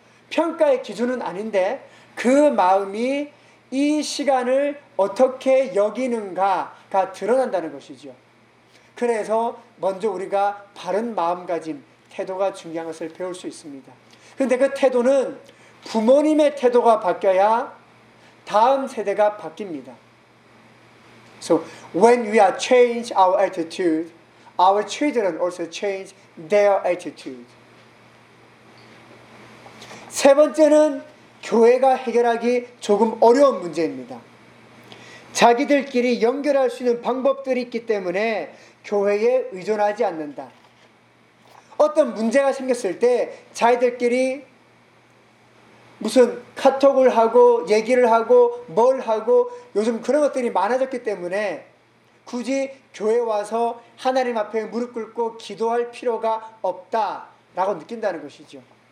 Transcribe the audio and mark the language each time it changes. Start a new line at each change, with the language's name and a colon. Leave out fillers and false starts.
Korean: 평가의 기준은 아닌데 그 마음이 이 시간을 어떻게 여기는가가 드러난다는 것이죠. 그래서 먼저 우리가 바른 마음가짐, 태도가 중요한 것을 배울 수 있습니다. 그런데 그 태도는 부모님의 태도가 바뀌어야 다음 세대가 바뀝니다.
English: So when we are change our attitude, our children also change their attitude.
Korean: 세 번째는 교회가 해결하기 조금 어려운 문제입니다. 자기들끼리 연결할 수 있는 방법들이 있기 때문에 교회에 의존하지 않는다. 어떤 문제가 생겼을 때 자기들끼리 무슨 카톡을 하고 얘기를 하고 뭘 하고 요즘 그런 것들이 많아졌기 때문에 굳이 교회 와서 하나님 앞에 무릎 꿇고 기도할 필요가 없다라고 느낀다는 것이죠.